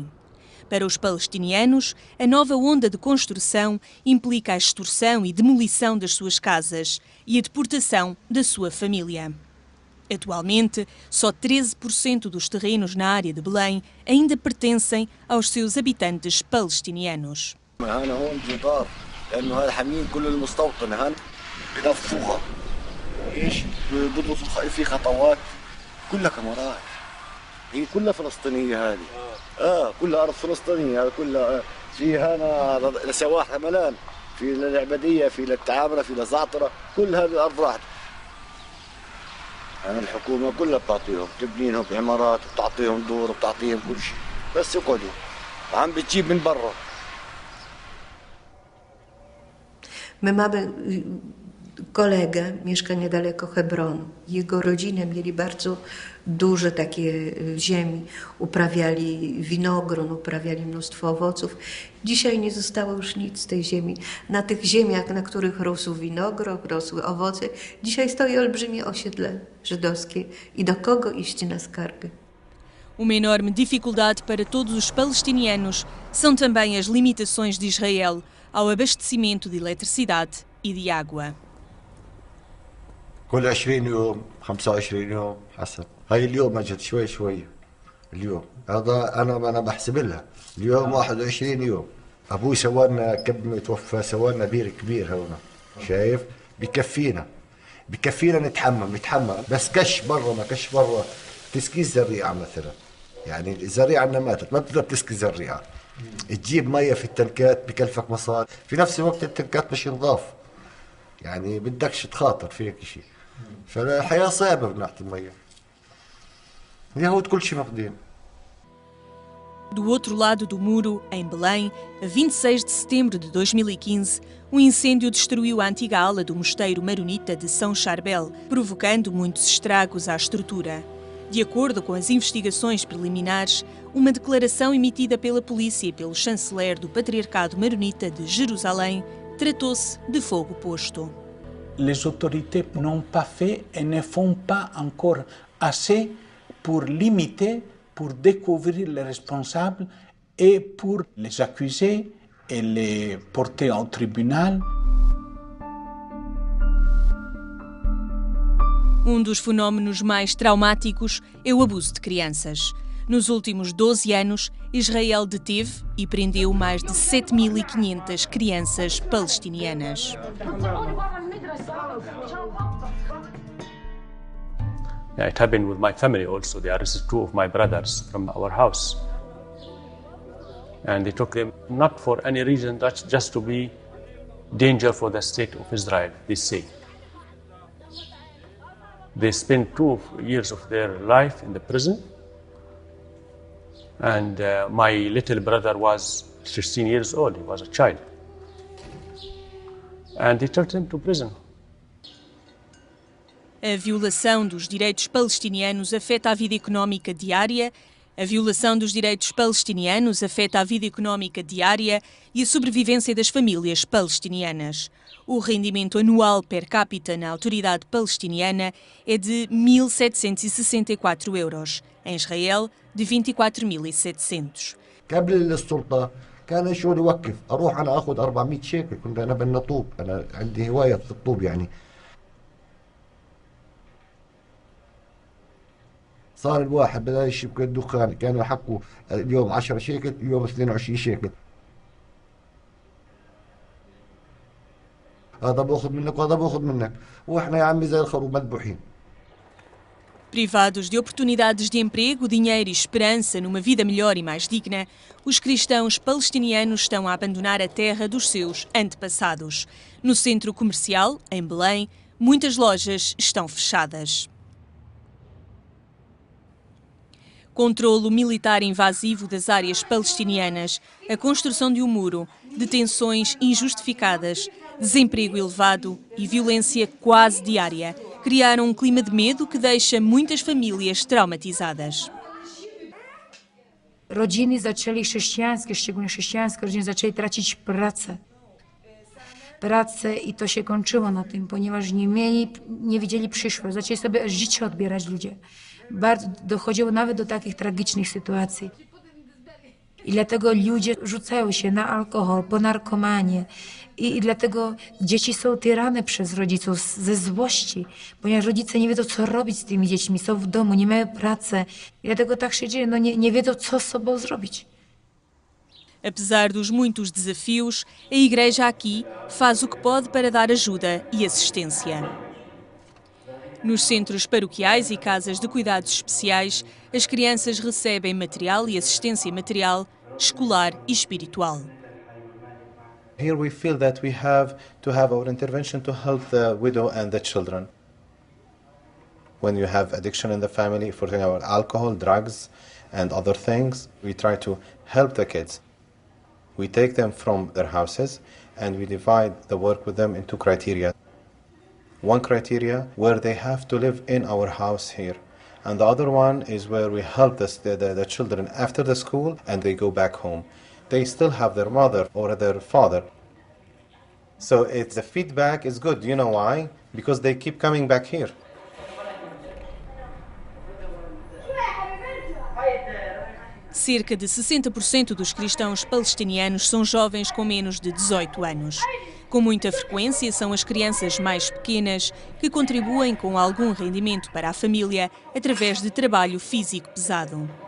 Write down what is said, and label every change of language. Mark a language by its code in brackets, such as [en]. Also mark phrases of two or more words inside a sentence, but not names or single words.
[pt] Para os palestinianos, a nova onda de construção implica a extorsão e demolição das suas casas e a deportação da sua família. Atualmente, só 13% dos terrenos na área de Belém ainda pertencem aos seus habitantes palestinianos. [ar] هي كلها فلسطينية هذه كلها أرض فلسطينية هذا كلها فيها هنا لسواح ملان في للعبدية في للتعامرة في لزعترة كل هذه الأرض راحت يعني الحكومة كلها بتعطيهم تبني لهم عمارات بتعطيهم دور بتعطيهم كل شيء بس يقعدوا عم بتجيب من برا. [pl] My mamy kolegę, mieszka niedaleko Hebronu. Jego rodzinę mieli bardzo duże takie ziemi, uprawiali winogron, uprawiali mnóstwo owoców. Dzisiaj nie zostało już nic z tej ziemi. Na tych ziemiach, na których rósł winogron, rosły owoce, dzisiaj stoi olbrzymie osiedle żydowskie. I do kogo iść na skargę? [pt] Uma enorme dificuldade para todos os palestinianos são também as limitações de Israel ao abastecimento de eletricidade e de água. [ar] كل 20 يوم 25 يوم حسب هاي اليوم اجت شوي اليوم هذا انا بحسب لها اليوم 21 يوم ابوي سوالنا قبل ما يتوفى سوالنا بير كبير هنا شايف بكفينا نتحمم بس كش برا ما كش برا تسقي الزريعه مثلا يعني الزريعه عندنا ماتت ما بتقدر تسقي الزريعه تجيب ميه في التنكات بكلفك مصاري في نفس الوقت التنكات مش نظاف يعني بدكش تخاطر في هيك شيء. فالحياة صعبة من ناحية المية. اليهود كل شيء فاقدين. [pt] Do outro lado do muro, em Belém, a 26 de setembro de 2015, um incêndio destruiu a antiga ala do mosteiro maronita de São Charbel, provocando muitos estragos à estrutura. De acordo com as investigações preliminares, uma declaração emitida pela polícia e pelo chanceler do Patriarcado Maronita de Jerusalém tratou-se de fogo posto. [fr] Les autorités n'ont pas fait et ne font pas encore assez pour limiter, pour découvrir les responsables et pour les accuser et les porter au tribunal. [pt] Um dos fenómenos mais traumáticos é o abuso de crianças. Nos últimos 12 anos, Israel deteve e prendeu mais de 7.500 crianças palestinianas. [en] It happened with my family also. They arrested 2 of my brothers from our house. And they took them not for any reason, that's just to be danger for the state of Israel, they say. They spent 2 years of their life in the prison. And my little brother was 16 years old, he was a child. And they took him to prison. [pt] A violação dos direitos palestinianos afeta a vida económica diária. A violação dos direitos palestinianos afeta a vida económica diária e a sobrevivência das famílias palestinianas. O rendimento anual per capita na autoridade palestiniana é de 1.764 euros. Em Israel, de 24.700. [ar] قبل السلطة كان الشغل يوقف، أروح أنا أخذ 400 شيكل، كنت أنا بالنطوب، أنا عندي هواية في الطوب يعني. صار الواحد بدأ يشبك الدخان، كانوا يحكوا اليوم 10 شيكل، اليوم 22 شيكل. هذا باخذ منك وهذا باخذ منك، واحنا يا عمي زي الخروب مذبوحين. [pt] Privados de oportunidades de emprego, dinheiro e esperança numa vida melhor e mais digna, os cristãos palestinianos estão a abandonar a terra dos seus antepassados. No centro comercial, em Belém, muitas lojas estão fechadas. Controlo militar invasivo das áreas palestinianas, a construção de um muro, detenções injustificadas, desemprego elevado e violência quase diária criaram um clima de medo que deixa muitas famílias traumatizadas. [pl] Rodziny zaczęli chrześcijańskie, szczególnie chrześcijańskie rodziny zaczęli tracić pracę. I to się kończyło na tym, ponieważ nie widzieli przyszłość. Zaczęli sobie życie odbierać ludzie. Bardzo dochodziło nawet do takich tragicznych sytuacji. I dlatego ludzie rzucają się na alkohol, po narkomanię. I dlatego dzieci są tyrane przez rodziców ze złości, ponieważ rodzice nie wiedzą, co robić z tymi dziećmi, są w domu, nie mają pracy. I dlatego tak się dzieje, nie wiedzą, co z sobą zrobić. [pt] Apesar dos muitos desafios, a Igreja aqui faz o que pode para dar ajuda e assistência. Nos centros paroquiais e casas de cuidados especiais, as crianças recebem material e assistência material, escolar e espiritual. [en] Here we feel that we have to have our intervention to help the widow and the children. When you have addiction in the family, for example, alcohol, drugs, and other things, we try to help the kids. We take them from their houses and we divide the work with them into criteria. One criteria where they have to live in our house here. And the other one is where we help the children after the school and they go back home. They still have their mother or their father. So the feedback is good. You know why? Because they keep coming back here. [pt] Cerca de 60% dos cristãos palestinianos são jovens com menos de 18 anos. Com muita frequência, são as crianças mais pequenas que contribuem com algum rendimento para a família através de trabalho físico pesado.